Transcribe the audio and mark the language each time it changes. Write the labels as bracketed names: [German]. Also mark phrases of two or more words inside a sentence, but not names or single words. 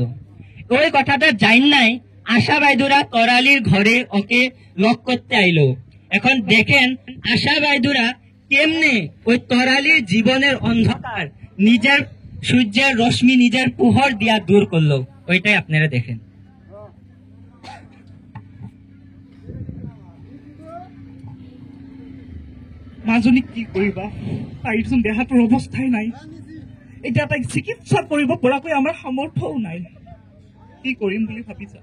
[Bangla] ওই কথাটা জান নাই, আশা বাইদুরা তরালির ঘরে ওকে লক করতে আইলো। এখন দেখেন আশা বাইদুরা কেমনে ওই তরালির জীবনের অন্ধকার নিজের সূর্যের রশ্মি, নিজের পুহর দিয়া দূর করলো। ওইটাই আপনারা দেখেন। [Assamese] মাজনী কি কৰিবা, তাইৰচোন দেহাটোৰ অৱস্থাই নাই। এতিয়া তাইক চিকিৎসা কৰিব পৰাকৈ আমাৰ সামৰ্থ্যও নাই। কি কৰিম বুলি ভাবিছা?